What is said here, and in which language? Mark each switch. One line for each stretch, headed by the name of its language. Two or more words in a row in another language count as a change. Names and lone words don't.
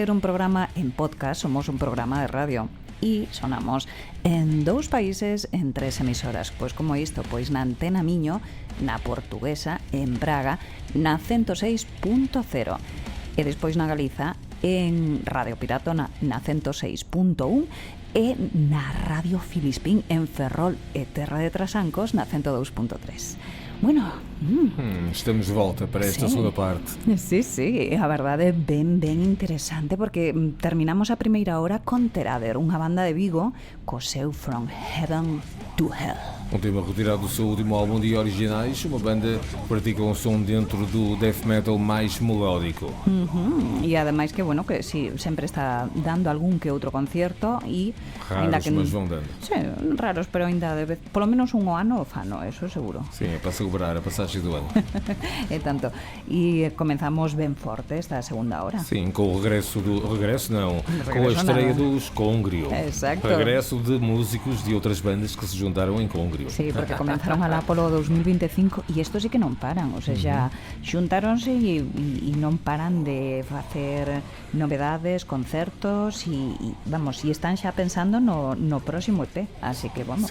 Galician: ser un programa en podcast, somos un programa de radio e sonamos en 2 países en 3 emisoras, pois como isto, pois na Antena Miño, na Portuguesa, en Braga, na 106.0 e despois na Galiza en Radio Piratona na 106.1 e na Radio Filispín en Ferrol e Terra de Trasancos na 102.3. Bueno, estamos de volta para esta segunda parte. Sí, a verdade é ben interesante porque terminamos a primeira hora con Terader, unha banda de Vigo co seu From Heaven to Hell.
Portuguese: Um tema retirado do seu último álbum de originais, uma banda que pratica um som dentro do
English: death metal
Portuguese: mais melódico.
Galician: E ademais que, bueno, que si sempre está dando algún que outro concierto e
Portuguese: raros, que, mas vão dando.
Galician: Sí, raros, pero ainda de vez, polo menos un ano fano, eso seguro.
Portuguese: Sim, é para celebrar a passagem do ano.
Galician: É tanto. E comenzamos ben forte esta segunda hora.
Portuguese: Sim, com o regresso com a estreia dos Congrio.
Galician: Exacto.
Portuguese: Regresso de músicos de outras bandas que se juntaram em Congrio.
Galician: Sí, porque comenzaron alá polo 2025 e isto sí que non paran, o sea, xa xuntáronse e non paran de facer novedades, concertos e vamos, e están xa pensando no próximo EP, así que vamos.